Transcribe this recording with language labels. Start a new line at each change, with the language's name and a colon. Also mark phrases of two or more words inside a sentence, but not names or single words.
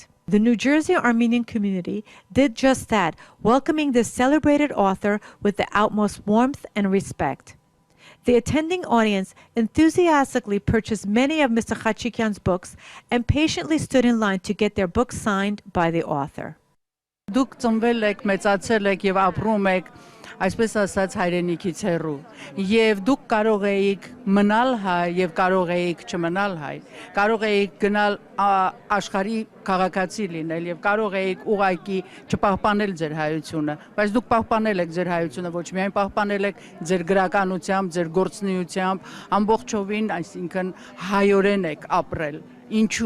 English: The New Jersey Armenian community did just that, welcoming this celebrated author with the utmost warmth and respect. The attending audience enthusiastically purchased many of Mr. Hacikyan's books and patiently stood in line to get their books signed by the author.
Armenian: Դուք ծնվել եք, մեծացել եք եւ ապրում եք, այսպես ասած հայրենիքից հեռու, եւ դուք կարող էիք մնալ հայ եւ կարող էիք չմնալ հայ, կարող էիք գնալ աշխարհի քաղաքացի լինել եւ կարող էիք ուղակի չպահպանել ձեր հայությունը, բայց դուք պահպանել եք ձեր հայությունը, ոչ միայն պահպանել եք ձեր գրականությամբ, ձեր գործունեությամբ, ամբողջովին, այսինքն հայորեն եք ապրել։ Ինչու՞։